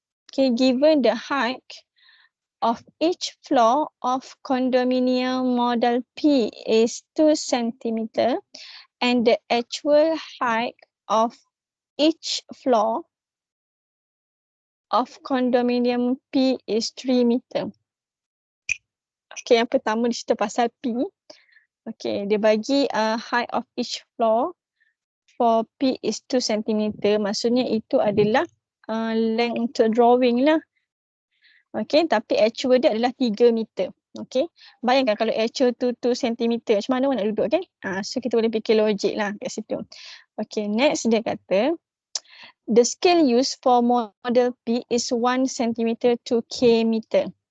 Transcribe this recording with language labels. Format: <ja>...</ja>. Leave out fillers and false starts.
<en>Okay, given the height of each floor of condominium model P is 2 cm and the actual height of each floor of condominium P is 3 meter.</en> <ms>Okay, yang pertama dia cerita pasal P.</ms> <en>Okay, dia bagi height of each floor for P is 2 cm.</en> <ms>Maksudnya itu adalah length untuk drawing lah. Okay, tapi actual dia adalah 3 meter. Okay, bayangkan kalau actual tu 2 cm, macam mana nak duduk kan? So kita boleh fikir logik lah kat situ.</ms> <en>Okay, next dia kata, the scale used for model P is 1 cm to K meter.</en>